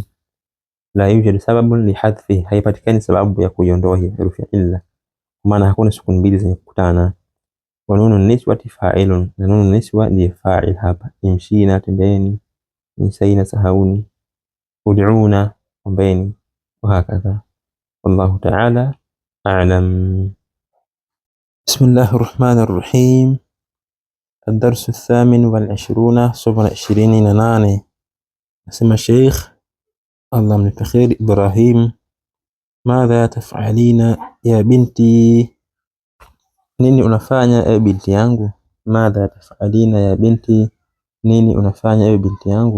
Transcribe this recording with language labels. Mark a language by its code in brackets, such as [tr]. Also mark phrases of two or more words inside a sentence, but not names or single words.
[ar] لا يوجد سبب للحذف, [sw] haipatikani sababu ya kuiondoa hiyo herufi ya illa, kwa maana hakuna sukun mbili zenye kukutana. [ar] ونون النسوة فاعل, [sw] na nunu niswa ndiye fa'il hapa. Imshina, tembeeni. Insaina, sahauni. ud'una, ombeni, wahakadha. [ar] والله تعالى أعلم. بسم الله الرحمن الرحيم. [sw] الدرس 28 somo la 28. Nasema Sheikh Allah mlipe kheri, Ibrahim, [ar] ماذا تفعلين يا بنتي, [sw] nini unafanya ewe binti yangu? [ar] ماذا تفعلين يا بنتي, [sw] nini unafanya ewe binti yangu?